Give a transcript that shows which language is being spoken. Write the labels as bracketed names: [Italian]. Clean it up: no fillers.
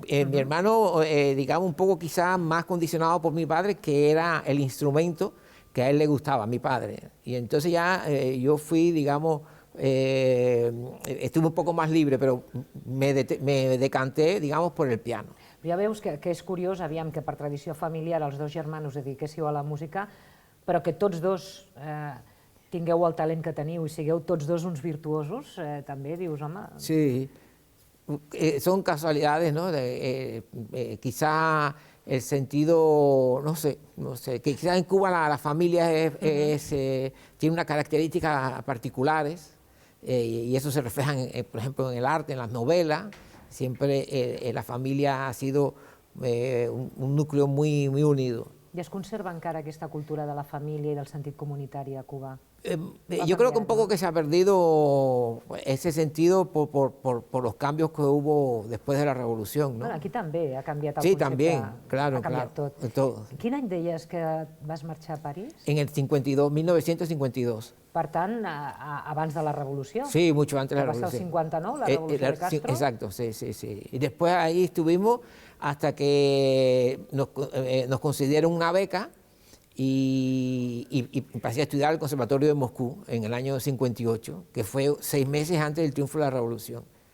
[Spanish] Mi hermano, digamos, un poco quizás más condicionado por mi padre, que era el instrumento que a él le gustaba, a mi padre. Y entonces ya yo fui, digamos, estuve un poco más libre, pero me decanté, digamos, por el piano. [Catalan] Ja veus que és curiós, aviam, que per tradició familiar els dos germanos dediquéssiu a la música, però que tots dos tingueu el talent que teniu i sigueu tots dos uns virtuosos, també dius, home... [Spanish] Sí, son casualidades, ¿no? Quizá el sentido, no sé, que quizás en Cuba la familia tiene unas características particulares, y eso se refleja, por ejemplo, en el arte, en las novelas. Siempre la familia ha sido un núcleo muy, muy unido. [Catalan] I es conserva encara aquesta cultura de la família i del sentit comunitari a Cuba? [Spanish] Yo creo que un poco que se ha perdido ese sentido por los cambios que hubo después de la revolución, ¿no? [Catalan] Bueno, aquí també ha canviat el [Spanish] Sí, [Catalan] concepte. [Spanish] también, claro, [Catalan] ha canviat [Spanish] claro, [Catalan] tot. [Spanish] todo. [Catalan] Quin any deies que vas marxar a París? [Spanish] En el 1952. [Catalan] Per tant, abans de la revolució? [Spanish] Sí, mucho antes de la [Catalan] Va ser el [Spanish] revolución. [Catalan] 59, la revolució de Castro? [Spanish] Exacto, sí, sí, sí. Y después ahí estuvimos hasta que nos concedieron una beca y pasé a estudiar al Conservatorio de Moscú en el año 58, que fue 6 meses antes del triunfo de la revolución.